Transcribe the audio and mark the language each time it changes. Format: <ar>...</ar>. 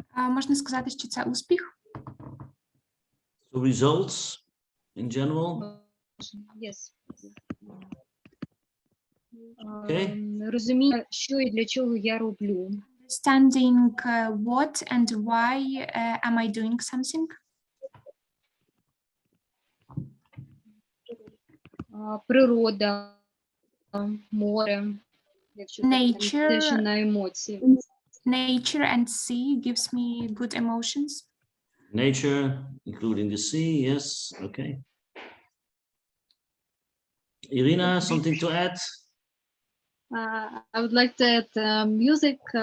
<uk>Можна сказати, що це успіх.</uk> <en>So results in general. Yes. Okay.</en> <uk>Розуміння, що і для чого я роблю.</uk> <en>Understanding what and why am I doing something.</en> <uk>Природа, море, якщо те, що на емоції.</uk> <en>Nature and sea gives me good emotions. Nature, including the sea. Yes. Okay. Irina, something to add? I would like to add music.</en>